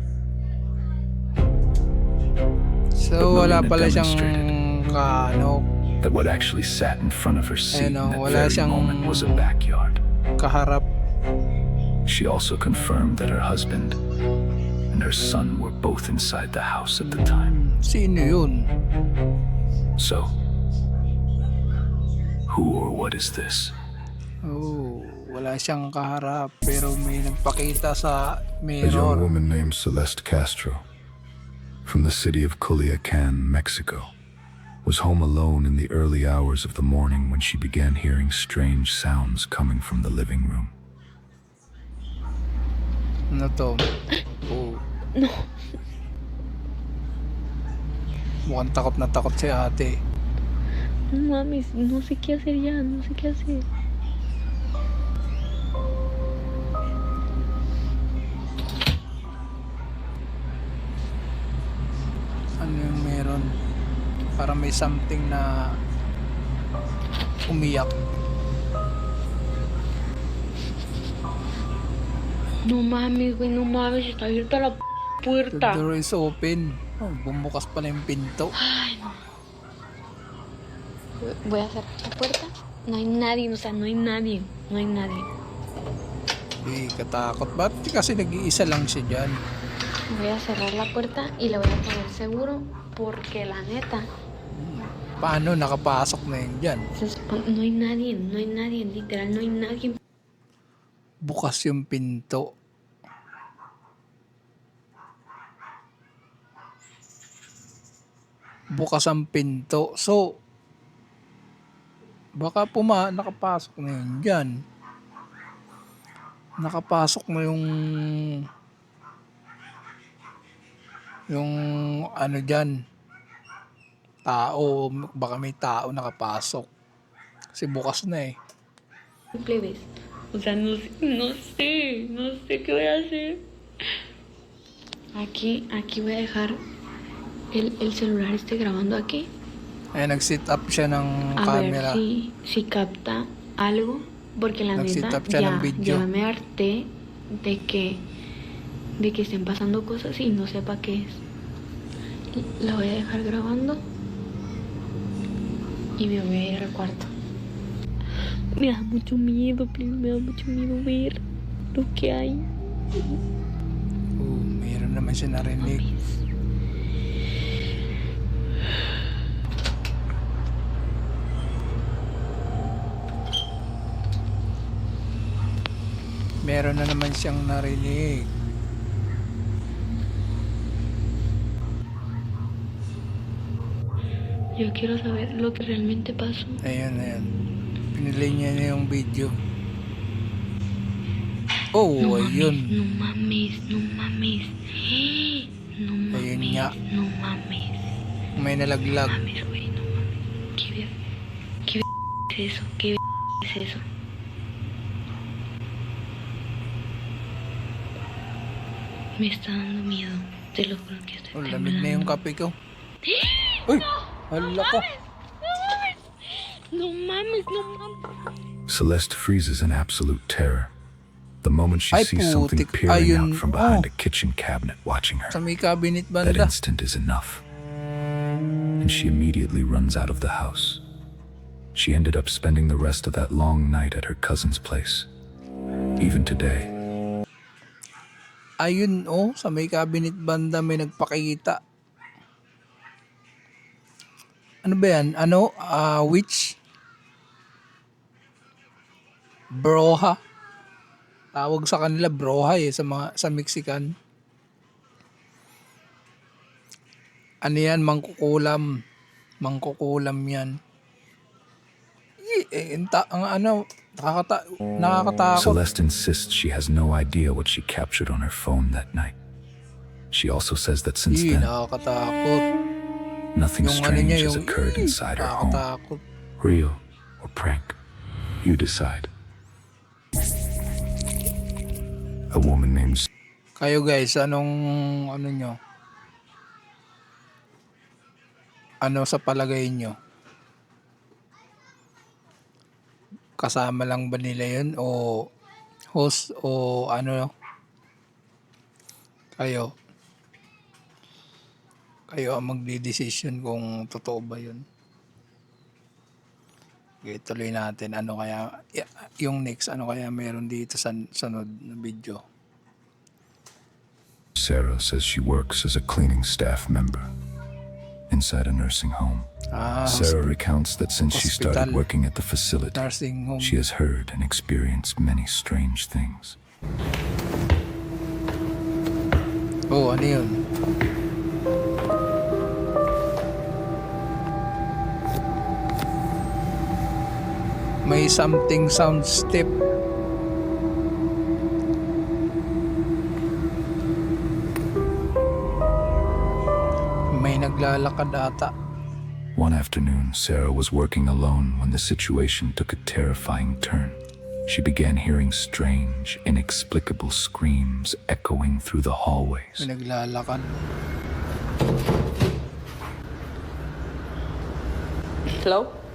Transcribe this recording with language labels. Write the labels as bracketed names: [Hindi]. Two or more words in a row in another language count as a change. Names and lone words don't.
[English] So, But [Filipino] wala Marina pala siyang [English] demonstrated that what actually sat in front of her seat in that [Filipino] wala [English] very [Filipino] siyang [English] moment was a backyard. [Filipino] kaharap. [English] She also confirmed that her husband and her son were both inside the house at the time. [Filipino] Sino yun? [English] So, who or what is this? [Filipino] Oh, wala siyang kaharap pero may nagpakita sa [English] A young mirror. woman named Celeste Castro, from the city of Culiacan, Mexico, was home alone in the early hours of the morning when she began hearing strange sounds coming from the living room. [Filipino] Ano to? Oh. No. Mukhang takot na takot si ate. [Spanish] No mames, no sé qué hacer ya, no sé qué hacer. [Filipino] Ano yung meron? Parang may something na umiyak. [Spanish] No mames, güey, no mames, está abierta la [English] The [Spanish] puerta. [English] door is open. [Filipino] Oh, bumukas pala yung pinto. [Spanish] Ay, no. Voy a cerrar la puerta. No hay nadie, o sea, no hay nadie. No hay nadie. [Filipino] Hindi katakot. Ba't kasi nag-iisa lang siya dyan? [Spanish] Voy a cerrar la puerta y le voy a poner seguro porque la neta, [Filipino] Paano nakapasok na yun dyan? [Spanish] no hay nadie, literal, no hay nadie. [Filipino] Bukas yung pinto. Bukas ang pinto. So, baka nakapasok na yun dyan. Nakapasok na yung ano dyan. Tao. Baka may tao nakapasok. Kasi bukas na eh. [Spanish] Plebes. O sea, no sé qué voy a hacer. Aquí voy a dejar el celular grabando aquí. [Filipino] Ay, nag-sit up siya ng [Spanish] A [Filipino] camera. [Spanish] ver si capta algo. Porque la [Filipino] Nag-sit [Spanish] neta [Filipino] up siya ng video. [Spanish] ya me harté de que estén pasando cosas y no sepa qué es. La voy a dejar grabando y me voy a ir al cuarto. Me da mucho miedo, please, me da mucho miedo ver lo que hay. [Filipino] Oh, mayroon naman siya narinig. Meron na naman siyang narinig. [Spanish] Yo quiero saber lo que realmente pasó. [Filipino] Ayun. Pinili niya na yung video. Oh, [Spanish] No [Filipino] ayun. [Spanish] mames, no mames. No mames. [Filipino] Ayun nga. [Spanish] No mames. [Filipino] May nalaglag. [Spanish] No mames, güey, no mames. ¿Qué es eso? ¿Qué es eso? Me está dando miedo. Te lo juro que estoy [Filipino] Oh, lamig na yung [Spanish] temblando. [Filipino] kape ko. Uy! Hala ko. [Spanish] No mames, no mames. [English] Celeste freezes in absolute terror the moment she [Filipino] Ay, [English] sees something [Filipino] putik. [English] peering [Filipino] Ayun, [English] out from behind [Filipino] oh. [English] a kitchen cabinet watching her. [Filipino] Sa may cabinet [English] That [Filipino] banda. [English] instant is enough, and she immediately runs out of the house. She ended up spending the rest of that long night at her cousin's place. Even today, [Filipino] Ayun, oh. Sa may cabinet banda may nagpakita. Ano ba yan? Ano? Witch? Broha? Tawag sa kanila broha eh sa Mexican. Ano yan? Mangkukulam. Mangkukulam yan. Nakakatakot. [English] Celeste insists she has no idea what she captured on her phone that night. She also says that since then, [Filipino] Nakakatakot. [English] nothing [Filipino] Yung ano niya, [English] strange has [Filipino] yung [English] occurred inside her home. [Filipino] nakakatakot. [English] Real or prank, you decide. [Filipino] Kayo guys, anong ano nyo? Ano sa palagay nyo? Kasama lang ba nila yun o host o ano? Kayo? Kayo ang magdi-decision kung totoo ba yun. Okay, tuloy natin. Ano kaya, yung next, ano kaya meron dito sa sunod na video? [English] Sarah says she works as a cleaning staff member inside a nursing home. Sarah recounts that since she started Hospital. working at the facility, Nursing home. she has heard and experienced many strange things. [Filipino] Oh, ano yun? May [English] something sound step. [Filipino] May naglalakad ata. [English] One afternoon, Sarah was working alone when the situation took a terrifying turn. She began hearing strange, inexplicable screams echoing through the hallways. [Filipino] May naglalakad. Hello?